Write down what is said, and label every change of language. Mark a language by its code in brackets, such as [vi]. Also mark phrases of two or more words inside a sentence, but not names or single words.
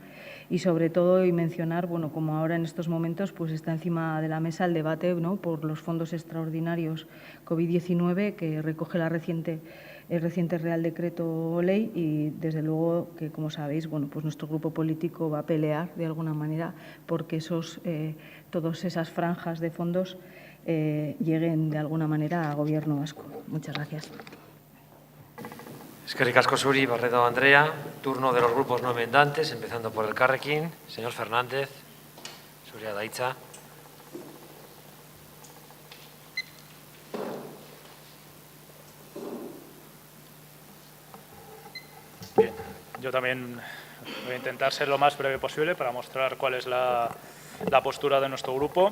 [es] Y sobre todo, y mencionar, bueno, como ahora en estos momentos pues está encima de la mesa el debate, ¿no?, por los fondos extraordinarios COVID-19 que recoge el reciente Real Decreto Ley y, desde luego, que, como sabéis, bueno, pues nuestro grupo político va a pelear, de alguna manera, porque todas esas franjas de fondos lleguen, de alguna manera, a Gobierno vasco. Muchas gracias. [eu] Eskerrik asko zuri, Barredo Andrea. [es] Turno de los grupos no enmendantes, empezando por el Elkarrekin. Señor Fernández, [eu] zurea da hitza. [es] Bien, yo también voy a intentar ser lo más breve posible para mostrar cuál es la postura de nuestro grupo.